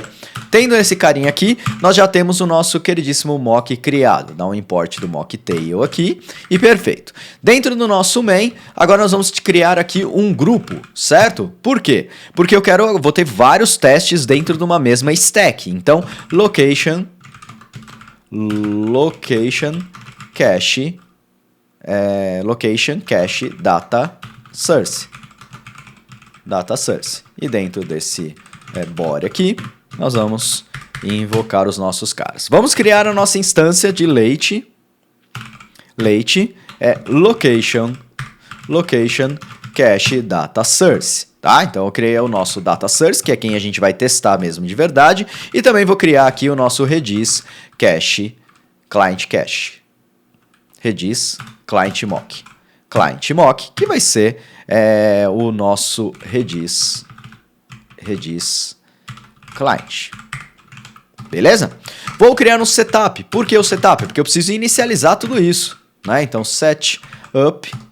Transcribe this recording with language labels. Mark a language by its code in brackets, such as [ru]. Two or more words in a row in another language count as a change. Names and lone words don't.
[pt] Tendo esse carinha aqui, nós já temos o nosso queridíssimo mock criado. Dá um import do mocktail aqui e perfeito. Dentro do nosso main, agora nós vamos criar aqui um grupo, certo? Por quê? Porque eu vou ter vários testes dentro de uma mesma stack. Então, [en] location cache location cache data source. Data source. [pt] E dentro desse body aqui, nós vamos invocar os nossos caras. Vamos criar a nossa instância de late. Late é [en] location cache data source. [pt] Tá? Então eu criei o nosso data source, que é quem a gente vai testar mesmo de verdade, e também vou criar aqui o nosso [en] Redis cache, client cache. Redis client mock. Client mock, [pt] que vai ser o nosso [en] Redis client. [pt] Beleza? Vou criar um setup. Por que o setup? Porque eu preciso inicializar tudo isso, né? Então setup.